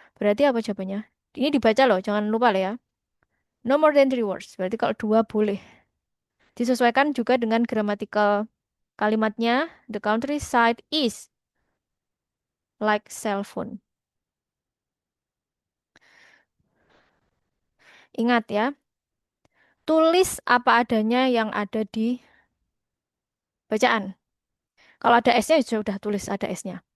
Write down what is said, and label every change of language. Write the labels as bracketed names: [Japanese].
[Indonesian] Berarti apa jawabannya? Ini dibaca loh, jangan lupa lah ya. [English] No more than 3 words. [Indonesian] Berarti kalau dua boleh. Disesuaikan juga dengan gramatikal kalimatnya. [English] The countryside is like cell phone. [Indonesian] Ingat ya, tulis apa adanya yang ada di bacaan. Kalau ada S-nya ya sudah tulis ada S-nya.